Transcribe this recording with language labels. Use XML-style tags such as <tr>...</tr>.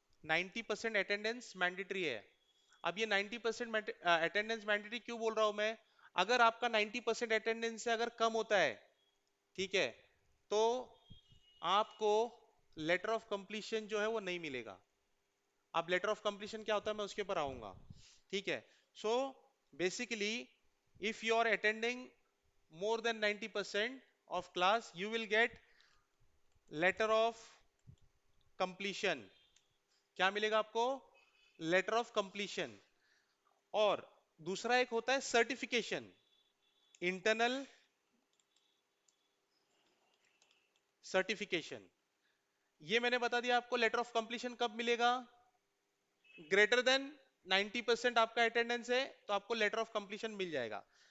<hi>90% attendance mandatory है। अब ये 90% अटेंडेंस मैंडेटरी क्यों बोल रहा हूं मैं, अगर आपका 90% अटेंडेंस से अगर कम होता है, ठीक है, तो आपको लेटर ऑफ कंप्लीशन जो है वो नहीं मिलेगा। अब लेटर ऑफ कंप्लीशन क्या होता है मैं उसके ऊपर आऊंगा, ठीक है।</hi> <en>So basically, if you are attending more than 90% of class, you will get letter of completion।</en> <hi>क्या मिलेगा आपको, लेटर ऑफ कंप्लीशन। और दूसरा एक होता है सर्टिफिकेशन, इंटरनल सर्टिफिकेशन। ये मैंने बता दिया आपको, लेटर ऑफ कंप्लीशन कब मिलेगा, ग्रेटर देन 90% आपका अटेंडेंस है तो आपको लेटर ऑफ कंप्लीशन मिल जाएगा।</hi>